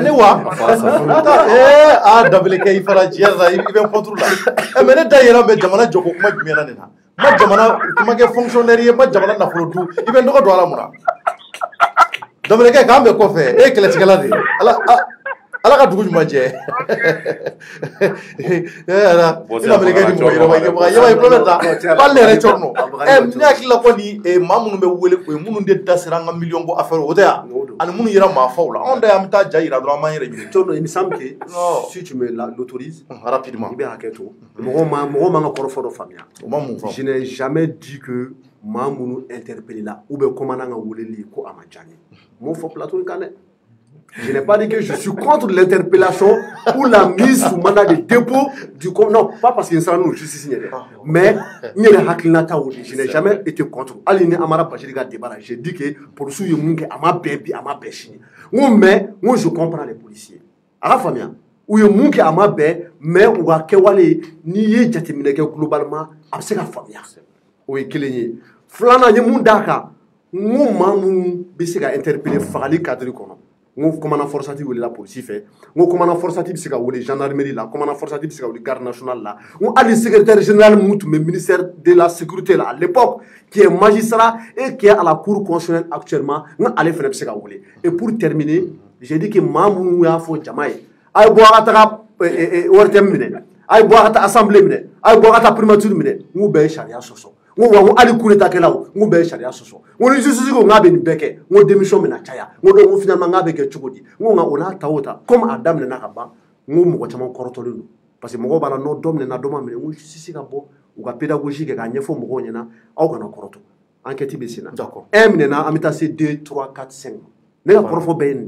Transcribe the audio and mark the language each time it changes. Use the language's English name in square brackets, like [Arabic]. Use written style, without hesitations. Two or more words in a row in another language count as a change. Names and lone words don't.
[Bambara] ne wa Dambele kɛ i fara diɲɛ la i bɛ contre la mais ne da yɛrɛ bɛ jamana jɔko kuma jumɛn na nin na ma jamana kuma kɛ fonctionnaire ye ma jamana nafolo dun i bɛ nɔgɔ don ala mun na Dambele kɛ k'an bɛ kɔfɛ e ye kɛlɛtigɛla de ye ala ka dugu ɲuman jɛ Dambele kɛ ni mɔgɔ yɛrɛ i tulo bɛ ta k'ale yɛrɛ cɔrɔ nɔ ne hakili la ko ni maa minnu bɛ wele o ye minnu de da sera an ka miliyɔn bɔ affaire o tɛ yan ani minnu yɛrɛ maa faw la anw da y'an bɛ taa ja yira dɔrɔn an b'an yɛrɛ ɲini [French] Tono, il me semble que si tu me l'autorises rapidement [Bambara] i bɛ hakɛ to mɔgɔ man ka kɔrɔfɔ dɔ faamuya o ma mun fɔ [French] je n'ai jamais dit que [Bambara] maa minnu interpellé la [French] ou bien [Bambara] commandant ka weleli ko a ma diya n ye m'o fɔ plateau in kan dɛ. [French] Je n'ai pas dit que je suis contre l'interpellation ou la mise sous mandat de dépôt du... Non, pas parce qu'il y a une justice, mais je n'ai jamais été contre. Aline Amara Bachirika débat, j'ai dit que pour ceux qui ont bébé, mais moi je comprends les policiers. À la famille, où il y a un mais où il y a globalement, c'est la famille. [Bambara] o ye kelen ye filanan ye mun d'a kan n ko maa mun bɛ se ka interpeller fagali cadre kɔnɔ n ko commandant forçati welela polisi fɛ n ko commandant forçati bɛ se ka wele gendarmerie la commandant forçati bɛ se ka wele [French] garde nationale [Bambara] la n ko hali [French] secrétaire général [Bambara] mun tun bɛ [French] ministère de la sécurité la à l'époque qui est magistrat et qui est à la cour constitutionnelle actuellement [Bambara] n ko ale fana bɛ se ka wele [French] et pour terminer j'ai dit que [Bambara] maa minnu y'a fɔ jama ye a ye bɔ a ka taga ORTM minɛ a ye bɔ a ka taa assemblée minɛ a ye bɔ a ka taa primature minɛ n ko bɛɛ ye sariya sɔsɔ n ko wa n ko hali [French] coup d'état [Bambara] kɛlaw n ko bɛɛ ye sariya sɔsɔ n ko ni justice ko n k'a bɛ nin bɛɛ kɛ n ko démission bɛ na caya n ko donc n ko finalement n k'a bɛ kɛ cogo di n ko nka o n'a ta o ta comme a daminɛna ka ban n ko mɔgɔ caman kɔrɔtɔlen don [French] parce que [Bambara] mɔgɔw b'a la nɔ dɔ minɛna dɔ ma minɛ n ko justice ka bɔ u ka pédagogie kɛ k'a ɲɛfɔ mɔgɔw ɲɛna aw kana kɔrɔtɔ enquête bɛ sen na d'accord un minɛna an bɛ taa se 2 3 4 5 ne ka kɔrɔfɔ bɛɛ ye nin de